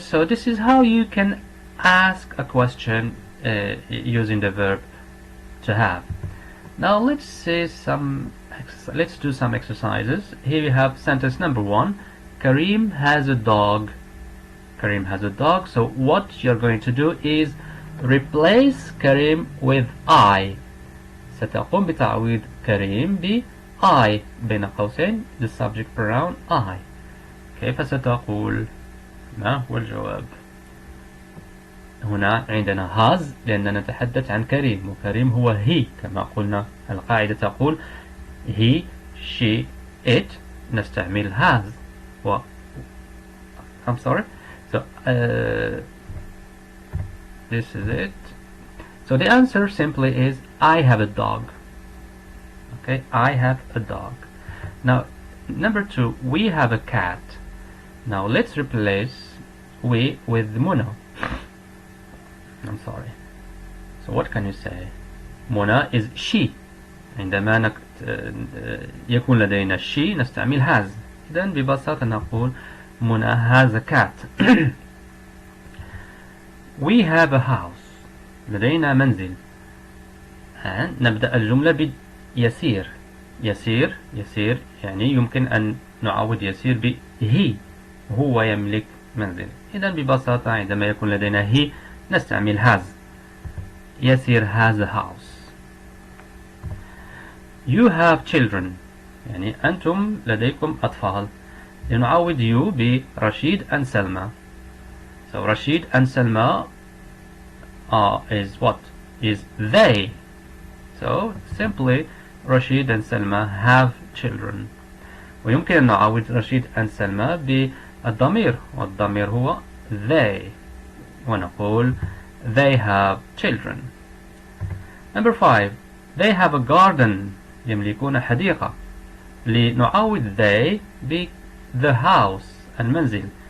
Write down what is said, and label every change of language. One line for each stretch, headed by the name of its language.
English: So this is how you can ask a question using the verb to have. Now let's do some exercises. Here we have sentence number 1. Karim has a dog. Karim has a dog. So what you're going to do is replace Karim with I.
Arabic: ستقوم بتعويض كريم ب I بين قوسين
English: the subject pronoun I.
Arabic: كيف ستقول؟ ما هو الجواب؟ هنا عندنا has لأننا نتحدث عن كريم وكريم هو he كما قلنا. القاعدة تقول he, she, it نستعمل has
English: I'm sorry. So this is it. So the answer simply is I have a dog. Okay, I have a dog. Now number 2, we have a cat. Now let's replace we with Mona. I'm sorry. So what can you say? Mona is she.
Arabic: عندما يكون لدينا she نستعمل has. إذن ببساطة نقول
English: Mona has a cat. We have a house.
Arabic: لدينا منزل. نبدأ الجملة بيسير. يسير يعني يمكن أن نعوض يسير ب he. هو يملك منزل. إذن ببساطة عندما يكون لدينا he نستعمل has.
English: يسير has a house. You have children.
Arabic: يعني أنتم لديكم أطفال. لنعوض you برشيد and سلمى.
English: So Rashid and Selma is what? Is they. So simply Rashid and Selma have children.
Arabic: ويمكن أن نعوض رشيد and سلمى بالضمير والضمير هو they ونقول they have children.
English: Number 5. They have a garden.
Arabic: يملكون حديقة. لنعوض they ب
English: the house
Arabic: المنزل.